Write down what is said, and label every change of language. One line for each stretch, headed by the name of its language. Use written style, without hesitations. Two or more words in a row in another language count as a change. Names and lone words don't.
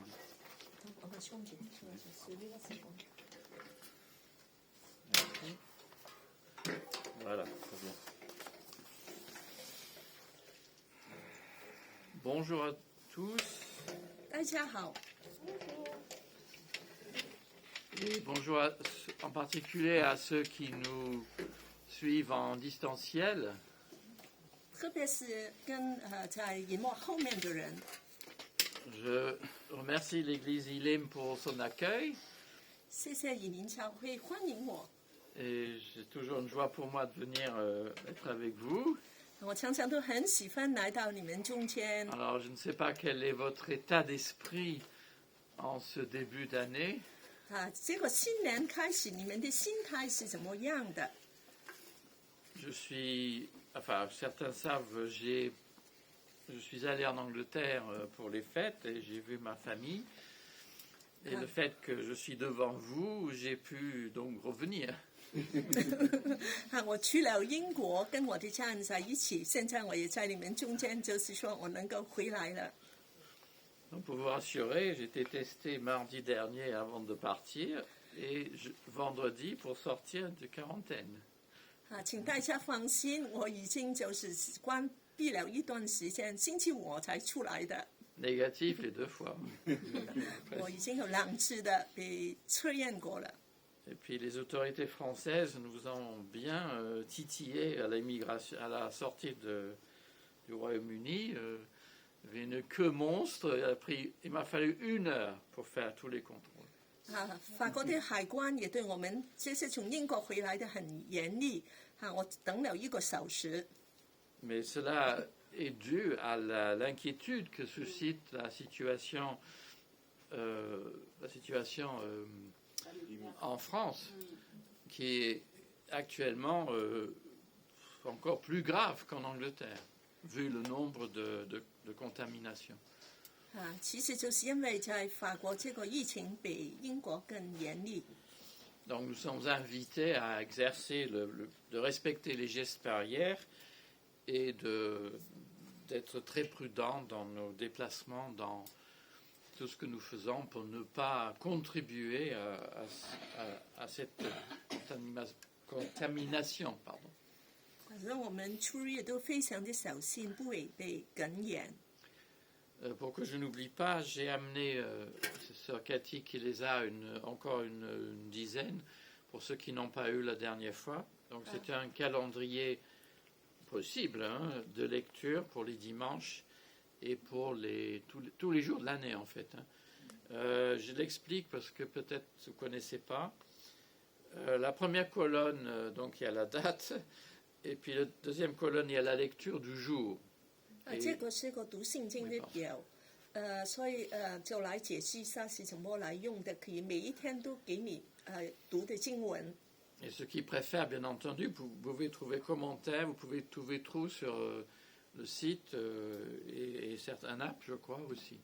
Chinese: 我们兄弟
French: Voilà, très bien. Bonjour à tous
Chinese: 大家好，
French: et bonjour en particulier à ceux qui nous suivent en distanciel.
Chinese: 特别是跟在荧幕后面的人，
French: Je remercie l'Église Elim pour son accueil
Chinese: 谢谢移民教会欢迎我。
French: et c'est toujours une joie pour moi de venir être avec vous.
Chinese: 我常常都很喜欢来到你们中间。
French: Alors je ne sais pas quel est votre état d'esprit en ce début d'année.
Chinese: 这个新年开始，你们的心态是怎么样的？
French: Je suis, enfin certains savent, j'ai je suis allé en Angleterre pour les fêtes et j'ai vu ma famille. Et le fait que je suis devant vous, j'ai pu donc revenir.
Chinese: 我去了英国，跟我的家人在一起，现在我也在你们中间，就是说我能够回来了。
French: Donc pour vous rassurer, j'ai été testé mardi dernier avant de partir et vendredi pour sortir de quarantaine.
Chinese: 请大家放心，我已经就是关闭了一段时间，星期五才出来的。
French: Négatif les 2 fois.
Chinese: 我已经有2次的被测验过了。
French: Et puis les autorités françaises nous ont bien titillé à l'immigration, à la sortie du Royaume-Uni. Il y avait une queue monstre. Il m'a fallu 1 heure pour faire tous les contrôles.
Chinese: 法国的海关也对我们这些从英国回来的很严厉，我等了1个小时。
French: Mais cela est dû à l'inquiétude que suscite la situation en France, qui est actuellement encore plus grave qu'en Angleterre, vu le nombre de contaminations.
Chinese: 其实就是因为在法国这个疫情比英国更严厉。
French: Donc nous sommes invités à exercer, de respecter les gestes barrières et d'être très prudents dans nos déplacements, dans tout ce que nous faisons pour ne pas contribuer à cette contamination. Pardon.
Chinese: 所以我们出入都非常的小心，不会被感染。
French: Pour que je n'oublie pas, j'ai amené Sœur Cathy qui les a encore une dizaine, pour ceux qui n'ont pas eu la dernière fois. Donc c'est un calendrier possible de lecture pour les dimanches et pour tous les jours de l'année en fait. Je l'explique parce que peut-être vous ne connaissez pas. La première colonne, donc il y a la date, et puis la deuxième colonne, il y a la lecture du jour.
Chinese: 这个是个读圣经的表，所以就来解释一下是怎么来用的，可以每一天都给你读的经文。
French: Et ceux qui préfèrent, bien entendu, vous pouvez trouver commentaires, vous pouvez trouver tout sur le site et certaines apps, je crois aussi.